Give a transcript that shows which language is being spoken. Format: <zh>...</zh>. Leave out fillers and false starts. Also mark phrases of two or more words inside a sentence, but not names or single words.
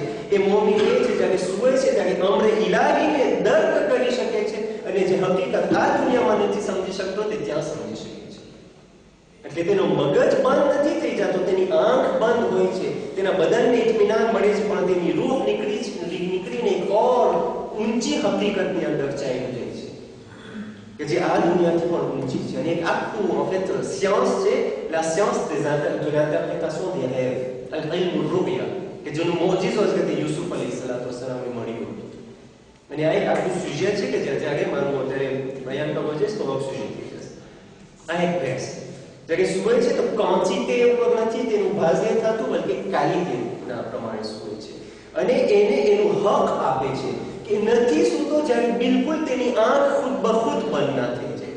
<gu>એ મોમિન એ છે જ્યારે સૂવે છે ત્યારે અમ્ર ઇલાહીને દર્ક કરી શકે છે અને જે હકીકત આ દુનિયામાં નથી સમજી શકતો તે ત્યાં સમજી શકે છે. એટલે તેનો મગજ બંધ નથી થઈ જતો, તેની આંખ બંધ હોય છે, તેના બદનને ઇત્મીનાન મળે છે, પણ તેની રૂહ નીકળીને એક ઓર ઊંચી હકીકતની અંદર ચાલી જાય છે કે જે આ દુનિયાથી પણ ઊંચી છે. અને એક આખું</gu> <fr>en fait science છે, la science de l'interprétation des rêves,</fr> <ar>العلم الرؤيا,</ar> <gu>કે જેનો મોજીઝો છે તે યુસુફ અલૈહિસ્સલામને મળ્યો. અને આ એક આખું સુજેટ છે કે જ્યારે મારું અત્યારે બયાન કરવો છે તો આખું સુજેટ થઈ જશે. આ એક ભેસ જ્યારે સૂવે છે તો કાંચીતે ઉપર નથી તેનું ભાઝે થતું, બલકે કાલિતેના પ્રમાણે સૂવે છે અને એને એનું હક આપે છે કે નથી સૂતો જ્યારે બિલકુલ તેની આંખ ખુદ બખુદ બંધ ના થઈ જાય.</gu>